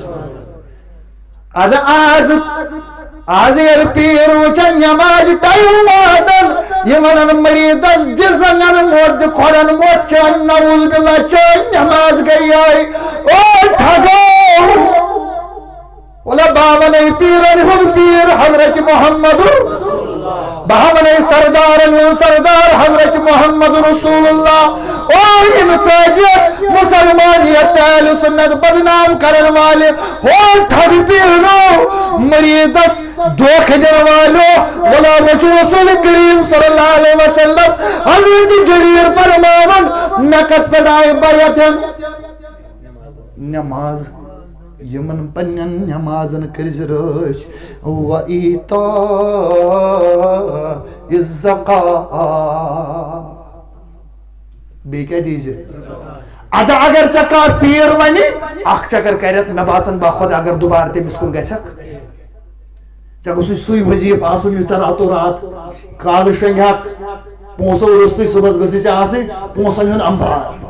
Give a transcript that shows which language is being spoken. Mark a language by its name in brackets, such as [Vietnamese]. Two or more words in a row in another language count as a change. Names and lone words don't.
[Kashmiri] ادٕ آز ییٚلہِ پیٖر وٕچھن نٮ۪مازِ ٹایم واتان یہِ ونان مریٖدس دِ زنگن موت دِ کھۄرن موت چٲنۍ [Arabic] نعوذ باللہ [Kashmiri] چٲنۍ نٮ۪ماز گٔے یہے او ٹھگو. بولا باونے پیرن ہُنٛد پیٖر حضرت محمد باونے سردارن ہُنٛد سردار حضرت محمد رسول اللہ. اور یِم سٲجِد مسلمانیت اہل سنت [Urdu] بدنام کرن والے [Kashmiri] اور ٹھگ پیرنو مریٖدس دھوکہ دن والو بولا وچھو رسول کریم [Arabic] صلی اللہ علیہ وسلم [Kashmiri] حضرت جریر فرماون مےٚ کتھ پٮ۪ٹھ آیہِ بیعت نٮ۪ماز. یمن پنن نمازن کرز رٲچھ [Arabic] و ایتاء الزکاۃ. [Kashmiri] بیٚیہِ کیٛاہ دیٖزِ ادٕ اگر ژےٚ کانٛہہ پیٖر ونہِ اکھ چکر کرٮ۪تھ مےٚ باسان باخۄد اگر دُبارٕ تٔمِس کُن گژھکھ ژےٚ گوٚژھُے سُے وظیٖفہٕ آسُن یُس ژےٚ راتو رات کالہٕ شۄنٛگہکھ پونٛسو روٚستُے صُبحس گٔژھی ژےٚ آسٕنۍ پونٛسن ہُنٛد امبار.